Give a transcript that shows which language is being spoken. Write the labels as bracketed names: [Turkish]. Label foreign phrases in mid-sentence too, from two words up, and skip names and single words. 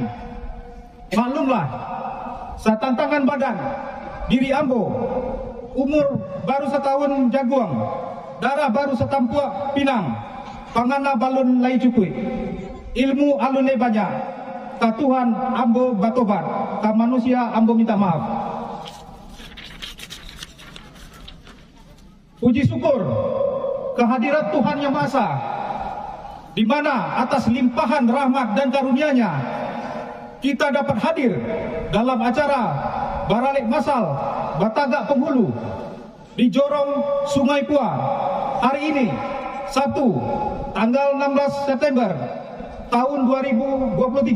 [Minangkabau] Maklumlah, satantangan badan, diri ambo, umur baru setahun jaguang, darah baru setampuak pinang, pangana balun lai cukui, ilmu alune banyak, ka Tuhan ambo batobat, ka manusia ambo minta maaf. [Indonesian] Puji syukur kehadirat Tuhan Yang Maha Esa, di mana atas limpahan rahmat dan karunia-Nya kita dapat hadir dalam acara Baralik Masal Batagak Penghulu di Jorong Sungai Pua hari ini, Sabtu, tanggal 16 September tahun 2023.